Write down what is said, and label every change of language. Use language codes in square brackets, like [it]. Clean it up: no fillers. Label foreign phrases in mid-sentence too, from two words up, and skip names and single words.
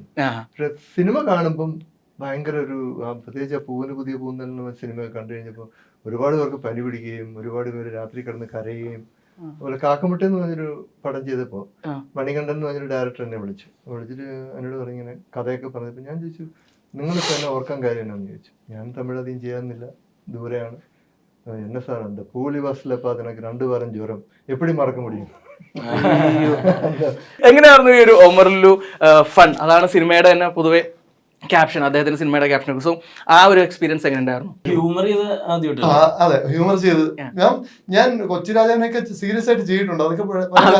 [ml] പക്ഷെ സിനിമ കാണുമ്പം ഭയങ്കര ഒരു, പ്രത്യേകിച്ച് പൂവിന് പുതിയ പൂന്തൽ എന്ന സിനിമ കണ്ടു കഴിഞ്ഞപ്പോൾ ഒരുപാട് പേർക്ക് പനി പിടിക്കുകയും ഒരുപാട് പേര് രാത്രി കിടന്ന് കരയുകയും. അതുപോലെ കാക്കമുട്ട എന്ന് പറഞ്ഞൊരു പടം ചെയ്തപ്പോൾ മണികണ്ഠൻ എന്ന് പറഞ്ഞൊരു ഡയറക്ടർ എന്നെ വിളിച്ചിട്ട് എന്നോട് പറഞ്ഞിങ്ങനെ കഥയൊക്കെ പറഞ്ഞപ്പോൾ ഞാൻ ചോദിച്ചു, നിങ്ങളിപ്പോൾ എന്നെ ഓർക്കാൻ കാര്യം എന്നാന്ന് ചോദിച്ചു. ഞാൻ തമിഴ് അധികം ചെയ്യാനില്ല, ദൂരെയാണ്. [ta] என்ன சார் அந்த பூலி பஸ்ல பார்த்து எனக்கு 2 வாரம் ஜுரம் எப்படி மறக்க முடியும்? [ml] എങ്ങനെയായിരുന്നു ഈ ഒരു ഒമർലു ഫൺ? അതാണ് സിനിമയുടെ തന്നെ പൊതുവെ ക്യാപ്ഷൻ, അദ്ദേഹത്തിന്റെ സിനിമയുടെ ക്യാപ്ഷൻ. സോ ആ ഒരു എക്സ്പീരിയൻസ് എങ്ങനെ ഉണ്ടായിരുന്നു? ഹ്യൂമർ ചെയ്ത് ആദ്യമായിട്ട്. അതെ, ഹ്യൂമർ ചെയ്ത് ഞാൻ കൊച്ചിരാജാവിനൊക്കെ സീരിയസ് ആയിട്ട് ചെയ്തിട്ടുണ്ട്. അതൊക്കെ